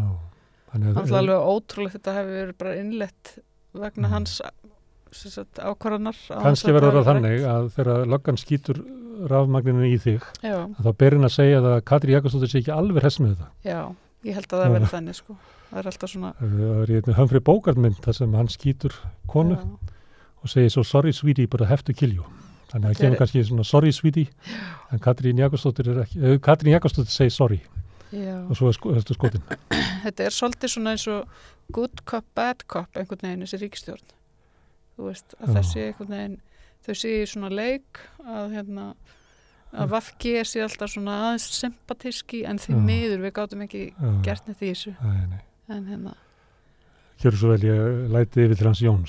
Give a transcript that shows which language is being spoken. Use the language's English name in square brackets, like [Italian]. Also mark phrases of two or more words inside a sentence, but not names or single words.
[Icelandic] Þannig að alveg ótrúlegt þetta hefði verið bara innlett vegna hans ákvarðanar. Kannski verður það þannig að þegar löggan skýtur rafmagninu í þig, þá ber hann að segja að Katrín Jakobsdóttir sé ekki alveg hress með þetta. Já, ég held að það verður þannig, sko. Það er alltaf svona... Það er í Humphrey Bogart mynd þar sem hann skýtur konu og segir [English] so sorry sweetie, but I have to kill you. [Icelandic] Þannig að það kemur kannski svona [English] sorry sweetie, [Icelandic] en Katrín Jakobsdóttir er ekki, Katrín Jakobsdóttir segir sorry og svo er skotin. Þetta er svolítið svona eins og [English] good cop, bad cop [Icelandic] einhvern veginn þessi ríkisstjórn. Þú veist, að þessi einhvern veginn, þau séu svona leik að VG sé alltaf svona aðeins sympatíski en því miður við gátum ekki gert neitt í þessu. Nei. En Gjörðu svo vel, ég læti yfir til hans Jóns.